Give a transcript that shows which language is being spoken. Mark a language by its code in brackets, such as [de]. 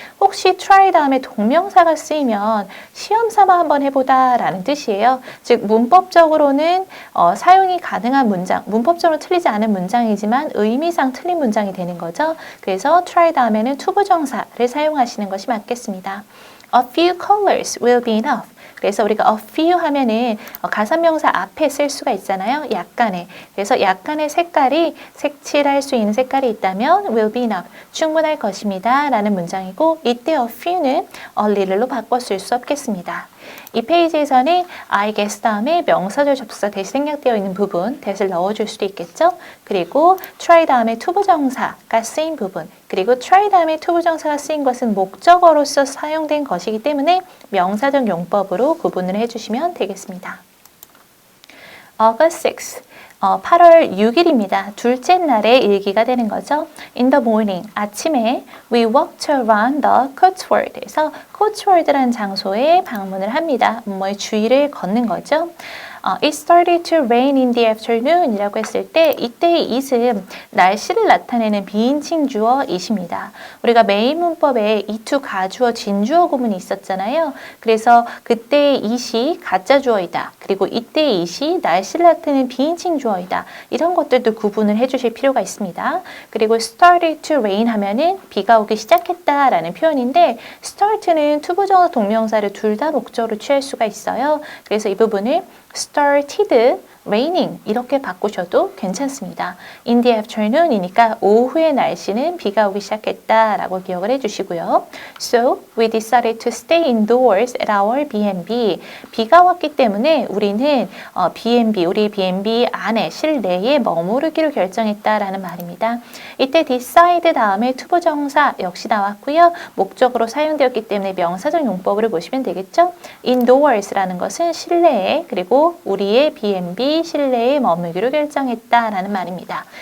[ko] 혹시 try 다음에 동명사가 쓰이면 시험 삼아 한번 해보다 라는 뜻이에요. 즉 문법적으로는 사용이 가능한 문장, 문법적으로 틀리지 않은 문장이지만 의미상 틀린 문장이 되는 거죠. 그래서 try 다음에는 투부정사를 사용하시는 것이 맞겠습니다. [en] A few colors will be enough. [ko] 그래서 우리가 a few 하면은 가산명사 앞에 쓸 수가 있잖아요. 약간의. 그래서 약간의 색깔이 색칠할 수 있는 색깔이 있다면 [en] will be enough. [ko] 충분할 것입니다. 라는 문장이고 이때 a few는 a little로 바꿔 쓸 수 없겠습니다. 이 페이지에서는 I guess 다음에 명사절 접속사 대시 생략되어 있는 부분 that을 넣어줄 수도 있겠죠. 그리고 try 다음에 투부정사가 쓰인 부분 그리고 try 다음에 투부정사가 쓰인 것은 목적어로서 사용된 것이기 때문에 명사적 용법으로 구분을 해주시면 되겠습니다. [en] August 6th. [ko] 8월 6일입니다. 둘째 날의 일기가 되는 거죠. [en] In the morning, [ko] 아침에 [en] we walked around the Cotswold에서 Cotswold라는 [ko] 장소에 방문을 합니다. 뭐의 주위를 걷는 거죠. [en] It started to rain in the afternoon [ko] 이라고 했을 때 이때의 it은 날씨를 나타내는 비인칭 주어 it입니다. 우리가 메인 문법에 it 가주어 진주어 구문이 있었잖아요. 그래서 그때의 it이 가짜 주어이다. 그리고 이때의 it이 날씨를 나타내는 비인칭 주어이다. 이런 것들도 구분을 해주실 필요가 있습니다. 그리고 [en] started to rain [ko] 하면은 비가 오기 시작했다라는 표현인데 start는 투부정사 동명사를 둘 다 목적으로 취할 수가 있어요. 그래서 이 부분을 [en] started raining [ko] 이렇게 바꾸셔도 괜찮습니다. [en] In the afternoon [ko] 이니까 오후의 날씨는 비가 오기 시작했다라고 기억을 해주시고요. [en] So we decided to stay indoors at our B&B. [ko] 비가 왔기 때문에 우리는 B&B, 우리 B&B 안에 실내에 머무르기로 결정했다라는 말입니다. 이때 decide 다음에 투부정사 역시 나왔고요. 목적으로 사용되었기 때문에 명사적 용법으로 보시면 되겠죠. Indoors라는 것은 실내에 그리고 우리의 B&B 실내에 머물기로 결정했다라는 말입니다.